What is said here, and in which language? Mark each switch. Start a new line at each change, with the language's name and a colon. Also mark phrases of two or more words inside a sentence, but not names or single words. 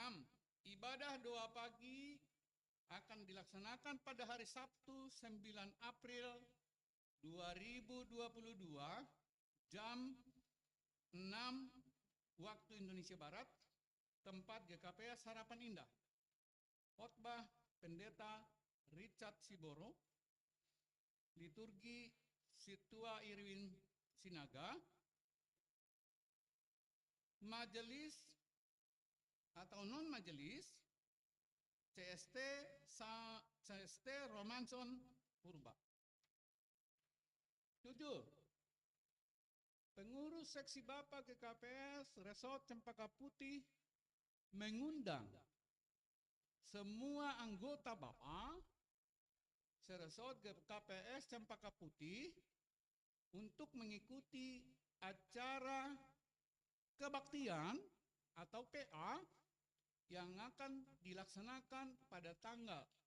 Indonesian: Ibadah doa pagi akan dilaksanakan pada hari Sabtu 9 April 2022, jam 6 waktu Indonesia Barat, tempat GKPS Harapan Indah. Khotbah Pendeta Richard Siboro, liturgi Situa Irwin Sinaga, majelis atau non-majelis CST Romanson Purba. 7. Pengurus Seksi Bapak GKPS Resort Cempaka Putih mengundang semua anggota Bapak Seresot GKPS Cempaka Putih untuk mengikuti acara kebaktian atau PA yang akan dilaksanakan pada tanggal